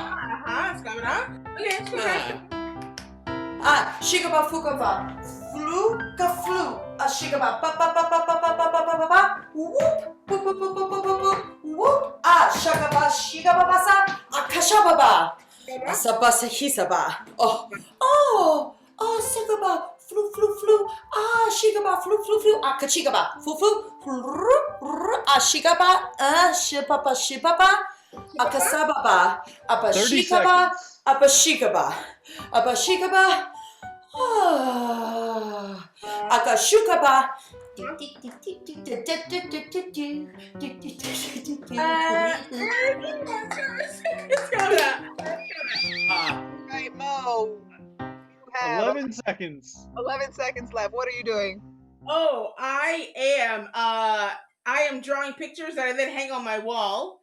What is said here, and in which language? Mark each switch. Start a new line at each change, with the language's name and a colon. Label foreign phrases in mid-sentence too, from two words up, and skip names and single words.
English: it's coming up. Okay, it's correct. Shigaba fukaba flu ka flu shigaba ba ba ba ba ba ba ba ba ba ba whoop whoop whoop whoop whoop whoop whoop shagaba shigaba basa akashababa asabasa hisaba shigaba flu flu flu shigaba flu flu flu akachigaba flu flu shigaba shipapa shipapa akasababa abashikaba abashikaba abashikaba akashukaba Right, Mo. You have 11 seconds. 11 seconds left. What are you doing? Oh, I am drawing pictures that I then hang on my wall.